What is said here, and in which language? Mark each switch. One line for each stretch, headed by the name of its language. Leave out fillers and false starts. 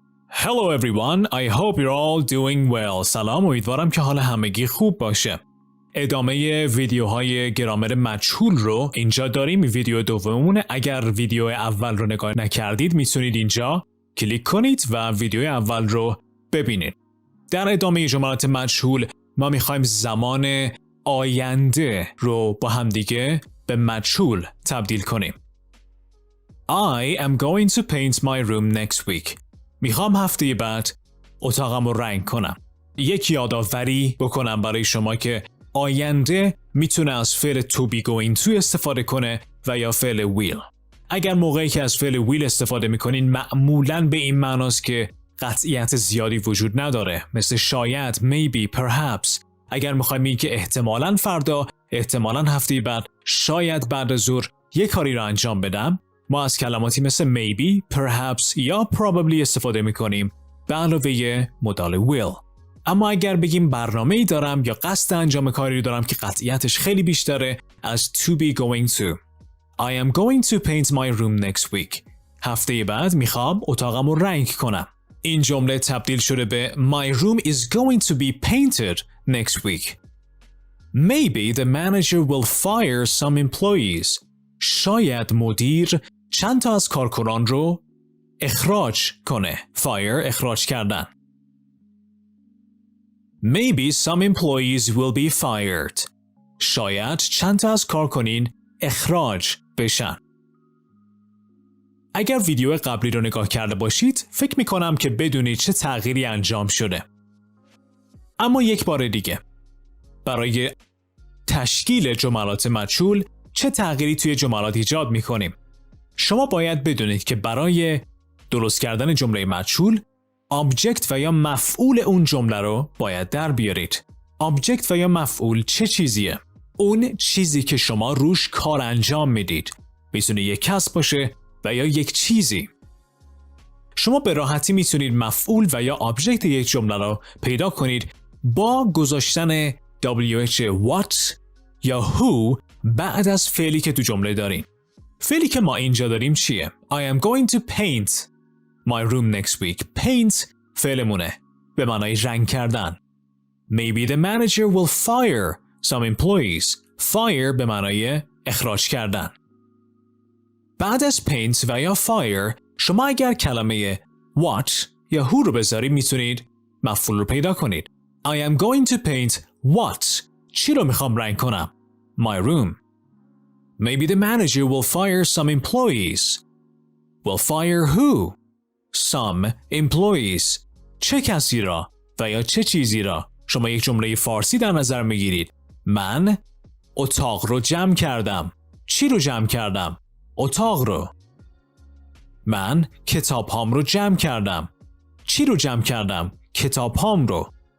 English: Hello everyone, I hope you're all doing well.
Persian: سلام، امیدوارم که حال همگی خوب باشه. ادامه ویدیوهای گرامر مجهول رو اینجا داریم. ویدیو دوممونه. اگر ویدیو اول رو نگاه نکردید میتونید اینجا کلیک کنید و ویدیو اول رو ببینید. در ادامه جملات مجهول ما میخوایم زمان آینده رو با همدیگه به مجهول تبدیل کنیم.
English: I am going to paint my room next week.
Persian: میخوام هفته بعد اتاقم رو رنگ کنم. یک یادآوری بکنم برای شما که آینده میتونه از فعل to be going to استفاده کنه و یا فعل will. اگر موقعی که از فعل will استفاده میکنین معمولاً به این معناست که قطعیت زیادی وجود نداره، مثل شاید، maybe، perhaps. اگر میخوایم بگیم که احتمالاً فردا، احتمالاً هفته بعد، شاید بعد از ظهر یک کاری رو انجام بدم، ما از کلماتی مثل maybe، perhaps یا probably استفاده میکنیم به علاوه مدال will. اما اگر بگیم برنامه‌ای دارم یا قصد انجام کاری رو دارم که قطعیتش خیلی بیشتره، از to be going to.
English: I am going to paint my room next week.
Persian: هفته بعد میخوام اتاقم رو رنگ کنم. این جمله تبدیل شده به
English: My room is going to be painted next week. Maybe the manager will fire some employees.
Persian: شاید مدیر چند تا از کارکنان رو اخراج کنه. Fire، اخراج کردن.
English: Maybe some employees will be fired.
Persian: شاید چند تا از کارکنین اخراج بشن. اگر ویدیو قبلی رو نگاه کرده باشید، فکر میکنم که بدونید چه تغییری انجام شده. اما یک بار دیگه، برای تشکیل جملات مجهول چه تغییری توی جملات ایجاد میکنیم؟ شما باید بدونید که برای درست کردن جمله مجهول، آبجکت و یا مفعول اون جمله رو باید در بیارید. آبجکت و یا مفعول چه چیزیه؟ اون چیزی که شما روش کار انجام میدید. میتونه یک کس باشه و یا یک چیزی. شما به راحتی میتونید مفعول و یا آبجکت یک جمله رو پیدا کنید با گذاشتن WH what یا who بعد از فعلی که تو جمله دارین. فعلی که ما اینجا داریم چیه؟
English: I am going to paint my room next week.
Persian: Paint فعلمونه به معنای رنگ کردن.
English: Maybe the manager will fire some employees.
Persian: Fire به معنای اخراج کردن. بعد از paint و یا fire شما اگر کلمه what یا who رو بذارید میتونید مفعول رو پیدا کنید.
English: I am going to paint what.
Persian: چی رو میخوام رنگ کنم؟ My room.
English: Maybe the manager will fire some employees. Will fire who? Some employees.
Persian: چه کسی را و یا چه چیزی را؟ شما یک جمله فارسی در نظر میگیرید. من اتاق رو جمع کردم. چی رو جمع کردم؟ اتاق رو. من کتاب هام رو جمع کردم. چی رو جمع کردم؟ کتاب هام رو.